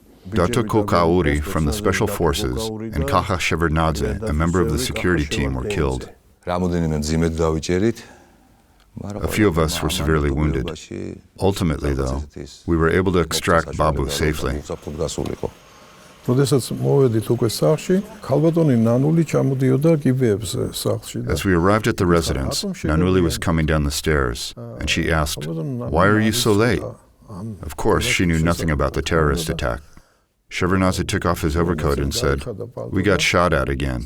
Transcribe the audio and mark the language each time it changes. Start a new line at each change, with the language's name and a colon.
English: Dato Kokauri from the Special Forces and Kaha Shevardnadze, a member of the security team, were killed. A few of us were severely wounded. Ultimately, though, we were able to extract Babu safely.
Georgian: როდესაც მოვედით უკვე სახლში, ქალბატონი ნანული ჩამოდიოდა გიბეებზე სახლში.
English: As we arrived at the residence, Nanuli was coming down the stairs, and she asked, "Why are you so late?" Of course, she knew nothing about the terrorist attack. Shevardnadze took off his overcoat and said, "We got shot at again."